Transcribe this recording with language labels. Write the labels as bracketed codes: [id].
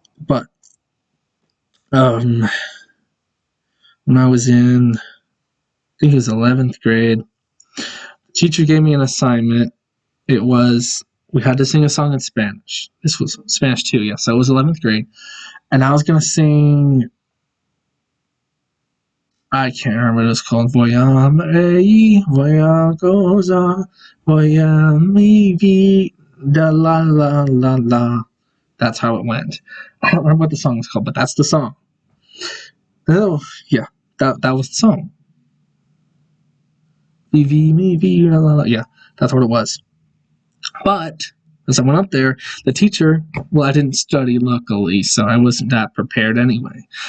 [en] But when I was in, I think it was 11th grade, the teacher gave me an assignment. It was we had to sing a song in Spanish. This was Spanish 2, yeah. So it was 11th grade. And I was going to sing, I can't remember what it's called. [es] Voy a reír, voy a gozar, voy a vivir, da la la la la. [en] That's how it went. I don't remember what the song was called, but that's the song. Oh, yeah, that was the song. [es] Vivir, mi vivir, la la la. [en] Yeah, that's what it was. But as I went up there, the teacher, well, I didn't study luckily, so I wasn't that prepared anyway.